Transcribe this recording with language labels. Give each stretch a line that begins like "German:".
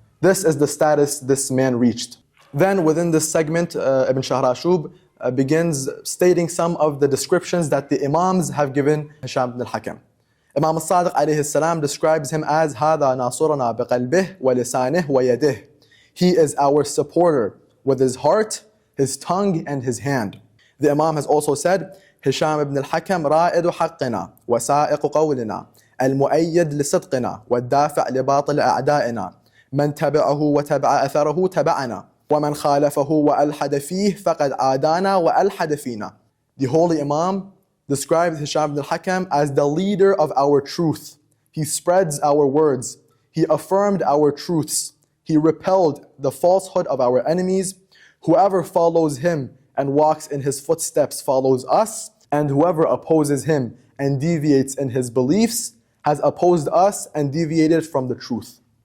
English: This is the status this man reached. Then within this segment, Ibn Shahrashub begins stating some of the descriptions that the Imams have given Hisham ibn al-Hakam. Imam al-Sadiq alayhi salam describes him as
Arabic: هَذَا نَاصُرَنَا بِقَلْبِهِ وَلِسَانِهِ وَيَدِهِ.
English: He is our supporter with his heart, his tongue and his hand. The Imam has also said,
Arabic: هشام ibn al-Hakam رائد حقنا وسائق قولنا المؤيد لصدقنا والدافع لباطل أعدائنا من تبعه وتبع أثره تبعنا ومن خالفه وألحد فيه فقد عادانا وألحد فينا.
English: The Holy Imam described Hisham ibn al-Hakam as the leader of our truth. He spreads our words. He affirmed our truths. He repelled the falsehood of our enemies. Whoever follows him and walks in his footsteps follows us, and whoever opposes him and deviates in his beliefs has opposed us and deviated from the truth.